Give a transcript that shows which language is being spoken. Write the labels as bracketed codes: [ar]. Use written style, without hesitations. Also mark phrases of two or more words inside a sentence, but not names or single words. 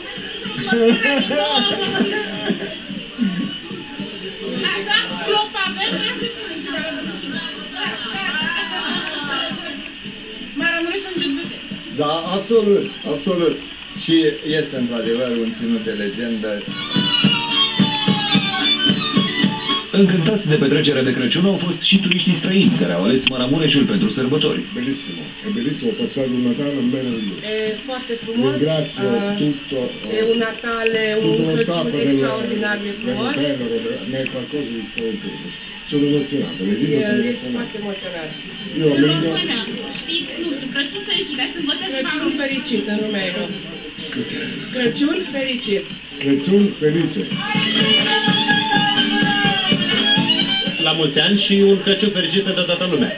[ro] Așa, clopa verde este Maramureș în jet vede. Da, absolut, absolut. Și este într-adevăr un ținut de legendă. Încântați de petrecerea de Crăciun au fost și turiștii străini, care au ales Maramureșul pentru sărbători. [it] Bellissimo, è bellissimo, ho passato un Natale meraviglioso. [ro] E foarte frumos. [it] Ringrazio tutto [ro] E [it] un Natale, [ro] un Crăciun extraordinar de frumos. [it] Ma è qualcosa di strepitoso. Sono emozionato, le dico sono [ro] Este [it] emozionato. [ro] foarte emoționat. [it] Io [ro] În [it] mi [ro] română, știți, nu știu, Crăciun fericit, ați învățat ceva Crăciun român. fericit în România. Crăciun fericit. [it] Crăciun felice. [ro] La mulți ani și un Crăciun fericit pentru toată lumea.